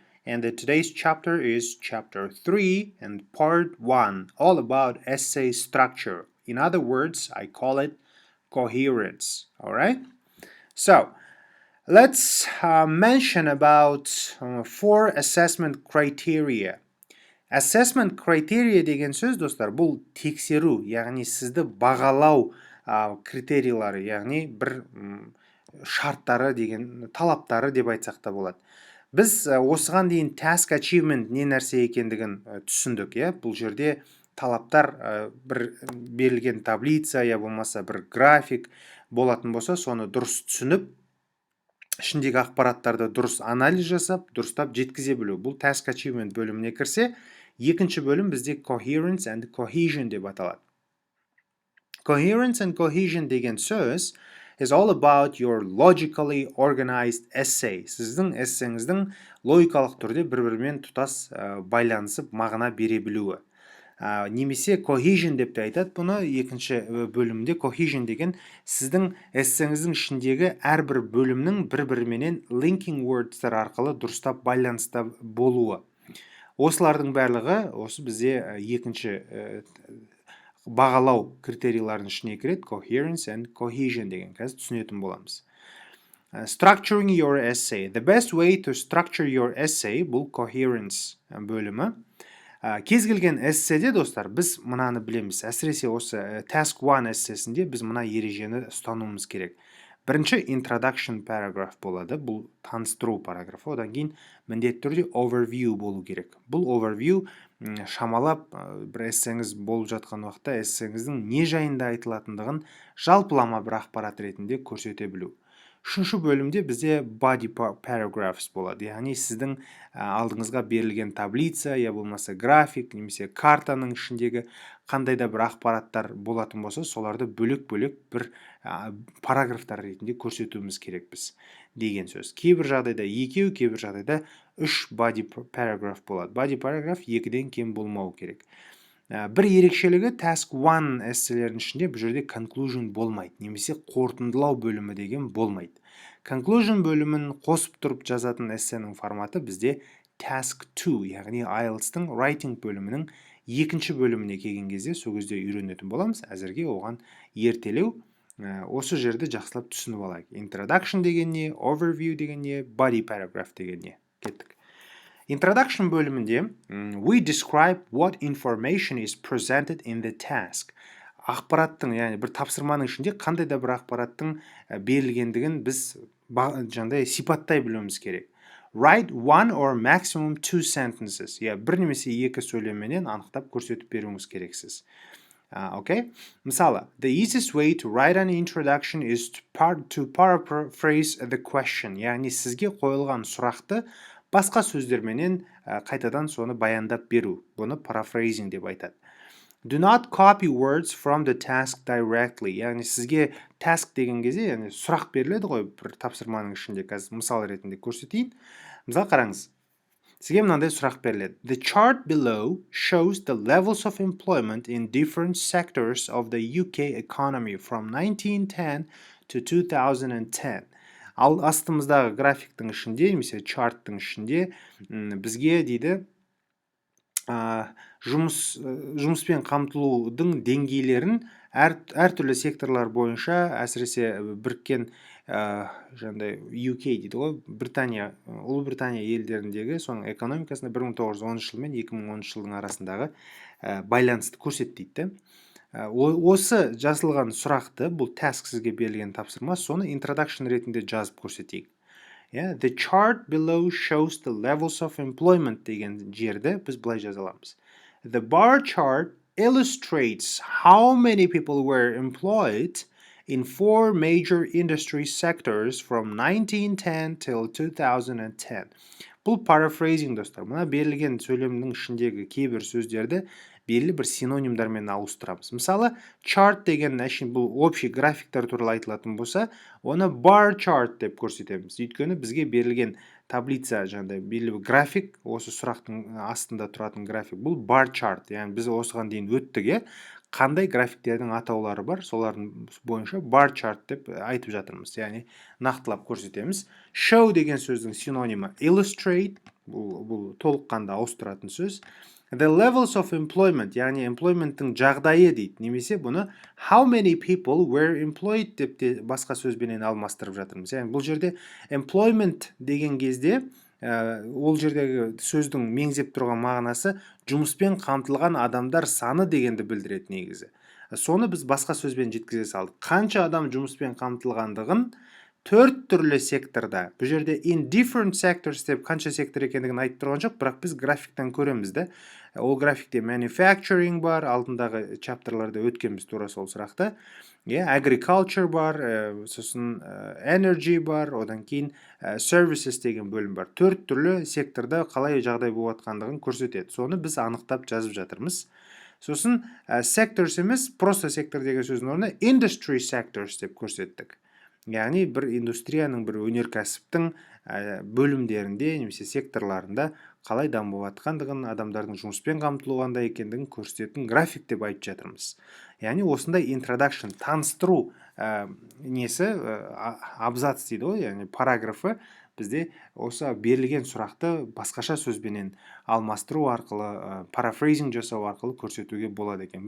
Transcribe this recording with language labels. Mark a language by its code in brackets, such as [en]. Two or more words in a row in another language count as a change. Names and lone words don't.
[en] And today's chapter is chapter 3 and part 1, all about essay structure. In other words, I call it coherence. All right? So, let's mention about four assessment criteria. Assessment criteria [kk] деген сөз, достар, бұл тексеру, яғни сізді бағалау критериялары, яғни бір шарттары деген, талаптары деп айтсақ та болады. Біз осыған дейін [en] task achievement [kk] не нәрсе екендігін түсіндік, бұл жерде талаптар бір берілген таблица, я болмаса бір график болатын болса, соны дұрыс түсініп, ішіндегі ақпараттарды дұрыс анализ жасап, дұрыстап жеткізе білу. Бұл [en] task achievement [kk] бөліміне кірсе, екінші бөлім бізде [en] coherence and cohesion [kk] деп аталады. [en] Coherence and cohesion [kk] деген сөз [en] is all about your logically organized essay. [kk] Сіздің эссеңіздің логикалық түрде бір-бірімен тұтас байланысып мағына бере білуі. Немесе cohesion деп те айтады бұны екінші бөлімде. Cohesion деген сіздің эссеңіздің ішіндегі әрбір бөлімнің бір-біріменен [en] linking wordстар [kk] арқылы дұрыстап байланыста болуы. Осылардың барлығы осы бізде екінші бағалау критерияларының ішіне кіреді. [en] Coherence and cohesion [kk] деген қазір түсінетін боламыз. [en] Structuring your essay. The best way to structure your essay [kk] бұл coherence бөлімі. Кез келген эсседе, достар, біз мынаны білеміз. Әсіресе осы task 1 эссесінде біз мына ережені ұстануымыз керек. Бірінші [en] introduction paragraph [kk] болады. Бұл таныстыру параграфы. Одан кейін міндетті түрде overview болу керек. Бұл overview шамалап бір эссеңіз болып жатқан уақытта эссеңіздің не жайында айтылатындығын жалпылама бір ақпарат ретінде көрсете білу. Үшінші бөлімде бізде [en] body paragraphs [kk] болады. Яғни сіздің алдыңызға берілген таблица, я болмаса график, немесе картаның ішіндегі қандай да бір ақпараттар болатын болса, соларды бөлек-бөлек бір параграфтар ретінде көрсетуіміз керек біз деген сөз. Кейбір жағдайда екеу, кейбір жағдайда 3 [en] body paragraph [kk] болады. [en] Body paragraph [kk] 2-ден кем болмау керек. Бір ерекшелігі task 1 эсселердің ішінде бұл жерде conclusion болмайды, немесе қорытындылау бөлімі деген болмайды. Conclusion бөлімін қосып тұрып жазатын эссенің форматы бізде task 2, яғни IELTS-тың writing бөлімінің екінші бөліміне келген кезде сол кезде үйренетін боламыз. Әзірге оған ертелеу, осы жерді жақсылап түсініп алайық. Introduction деген не, overview деген не, [en] body paragraph [kk] деген не. Кеттік. Introduction бөлімінде [en] we describe what information is presented in the task. [kk] Ақпараттың, яғни бір тапсырманың ішінде қандай да бір ақпараттың берілгендігін біз жаңағыдай сипаттай білуіміз керек. [en] Write one or maximum two sentences. [kk] Бір немесе екі сөйлемменен анықтап көрсетіп беруіңіз керексіз. Okay? Мысалы, [en] the easiest way to write an introduction is to paraphrase the question. [kk] Яғни сізге қойылған сұрақты басқа сөздерменен қайтадан соны баяндап беру. Бұны paraphrasing деп айтады. [en] Do not copy words from the task directly. [kk] Яғни сізге task деген кезде, яғни сұрақ беріледі ғой бір тапсырманың ішінде. Қазір мысал ретінде көрсетейін. Мысалы қараңыз. Сізге мынандай сұрақ беріледі. [en] The chart below shows the levels of employment in different sectors of the UK economy from 1910 to 2010. [kk] Ал астымыздағы графиктің ішінде, немесе чарттың ішінде бізге дейді жұмыспен қамтылудың деңгейлерін әртүрлі секторлар бойынша, әсіресе біріккен жаңағыдай UK дейді ғой, Ұлыбритания елдеріндегі соның экономикасында 1910 жыл мен 2010 жылдың арасындағы байланысты көрсетеді. Осы жазылған сұрақты, бұл task сізге берілген тапсырма, соны introduction ретінде жазып көрсетейік. [en] The chart below shows the levels of employment [kk] деген жерді біз былай жазаламыз. [en] The bar chart illustrates how many people were employed in four major industry sectors from 1910 till 2010. [kk] Бұл paraphrasing, достар. Мұна берілген сөйлемнің ішіндегі кейбір сөздерді белгілі бір синонимдармен ауыстырамыз. Мысалы, chart деген бұл общий графиктер туралы айтылатын болса, оны [en] bar chart [kk] деп көрсетеміз. Өйткені бізге берілген таблица, жаңағыдай белгілі бір график, осы сұрақтың астында тұратын график, бұл [en] bar chart. [kk] Яғни біз осыған дейін өттік, қандай графиктердің атаулары бар, солардың бойынша [en] bar chart [kk] деп айтып жатырмыз, яғни нақтылап көрсетеміз. Show деген сөздің синонимі illustrate, бұл толыққанды ауыстыратын сөз. [en] The levels of employment, [kk] яғни employmenттің жағдайы дейді, немесе бұны [en] how many people were employed [kk] деп те басқа сөзбенен алмастырып жатырмыз. Яғни бұл жерде employment деген кезде ол жердегі сөздің меңзеп тұрған мағынасы жұмыспен қамтылған адамдар саны дегенді білдіреді негізі. Соны біз басқа сөзбен жеткізе салдық. Қанша адам жұмыспен қамтылғандығын 4 түрлі секторда. Бұл жерде [en] in different sectors [kk] деп қанша сектор екендігін айтып тұрған жоқ, бірақ біз графиктен көреміз де. Ол графикте manufacturing бар, алдындағы чаптерларда өткенбіз тура сол сұрақты. Agriculture бар, сосын energy бар, одан кейін services деген бөлім бар. 4 түрлі секторда қалай жағдай болып жатқандығын көрсетеді. Соны біз анықтап жазып жатырмыз. Сосын sectors емес, просто сектор деген сөздің орнына [en] industry sectors [kk] деп көрсеттік. Яғни бір индустрияның, бір өнеркәсіптің бөлімдерінде немесе секторларында қалай дамып жатқандығын, адамдардың жұмыспен қамтылуы қандай екендігін көрсететін график деп айтып жатырмыз. Яғни осындай introduction, таныстыру несі, абзац дейді ғой, яғни параграфы бізде осы берілген сұрақты басқаша сөзбенен алмастыру арқылы, парафрейзинг жасау арқылы көрсетуге болады екен.